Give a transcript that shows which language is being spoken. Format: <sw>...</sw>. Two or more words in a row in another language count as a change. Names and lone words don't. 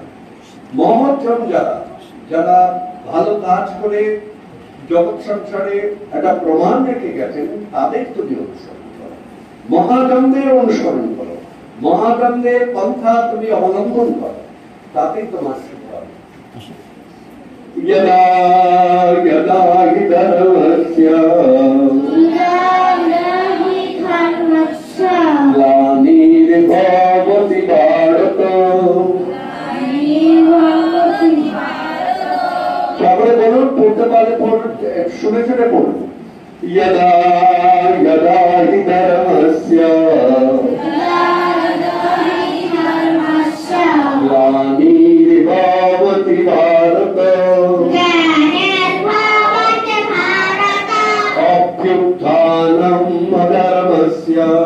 <bn>মহৎজন যারা যারা ভালো কাজ করে জগৎ সংসারে একটা প্রমাণ রেখে গেছেন, তাদের তুমি অনুসরণ করো, মহাজনদের অনুসরণ করো, মহাজনদের পন্থা তুমি অবলম্বন করো, তাতেই তোমার সুখ হবে।</bn> <sa>यदा यदा हि धर्मस्य ग्लानिर्भवति भारत।</sa> <bn>সকলে বলুন, পড়তে পারলে শুনে শুনে পড়ুন।</bn> <sa>यदा यदा हि धर्मस्य ग्लानिर्भवति भारत अभ्युत्थानम् अधर्मस्य</sa>